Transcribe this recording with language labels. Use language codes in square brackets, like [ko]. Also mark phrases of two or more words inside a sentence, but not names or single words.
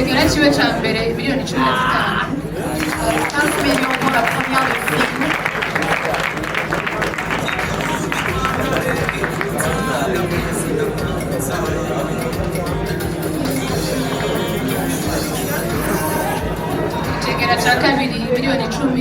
[rn] ciwe ca mbere miliyoni 15. [fr] 15 millions pour la première de film. [rn] Icegera ca kabiri miliyoni 10.